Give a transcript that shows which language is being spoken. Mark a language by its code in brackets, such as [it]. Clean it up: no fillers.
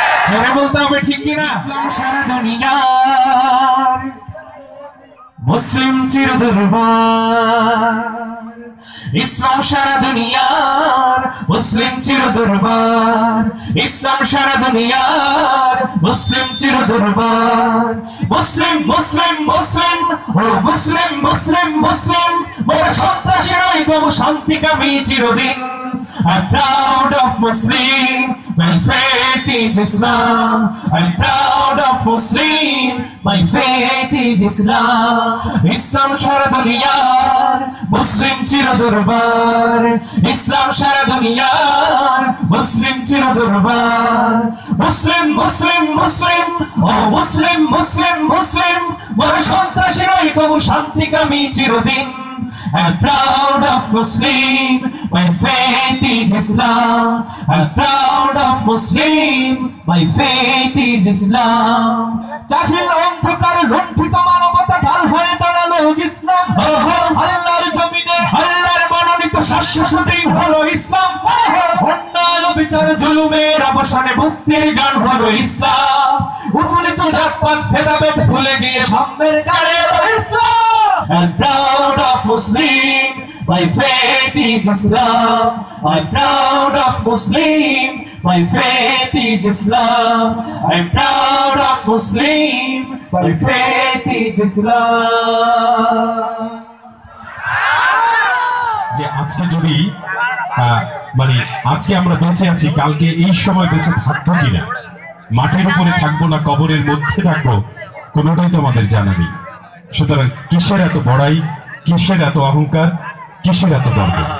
[bn] জোরে বলতে হবে, ঠিক কিনা? ইসলাম সারা দুনিয়ার মুসলিম চিরদরবার, ইসলাম সারা দুনিয়ার মুসলিম চিরদরবার, ইসলাম সারা দুনিয়ার মুসলিম চিরদরবার। মুসলিম মুসলিম মুসলিম ও মুসলিম মুসলিম মুসলিম, মোরা সন্ত্রাসী নই তবু শান্তিকামী চিরদিন। [en] I'm proud of Muslim, my faith is Islam. I'm proud of Muslim, my faith is Islam. [bn] Islam সারা দুনিয়ার মুসলিম চিরদরবার, ইসলাম সারা দুনিয়ার মুসলিম চিরদরবার। মুসলিম মুসলিম মুসলিম ও মুসলিম মুসলিম মুসলিম, মোরা সন্ত্রাসী নই তবু শান্তিকামী চিরদিন। [en] I'm proud of Muslim, my faith is Islam. I'm proud of Muslim, my faith is Islam. [bn] জাহিল অন্ধকার লুণ্ঠিত মানবতা ঢাল হয়ে দাঁড়ালো ইসলাম। আল্লাহর জমিনে আল্লাহর মনোনীত শাশ্বত হলো ইসলাম। অন্যায় বিচার জুলুমের অবসানে মুক্তির গান হলো ইসলাম। উঁচু নিচু জাতপাত ভেদাভেদ ভুলে গিয়ে সাম্যের গানে হলো ইসলাম। [en] I'm proud of Muslim, my faith is Islam. I'm proud of Muslim, my faith is Islam. I'm proud of Muslim, my faith is Islam. [bn] যে আজকে যদি মানে আজকে আমরা বেঁচে আছি, কালকে এই সময় বেঁচে থাকবো কিনা, মাঠের উপরে থাকবো না কবরের মধ্যে থাকবো, কোনোটাই তো আমাদের জানা নেই। সুতরাং কিসের এত বড়াই, কিসের এত অহংকার, কিসের এত গর্ব?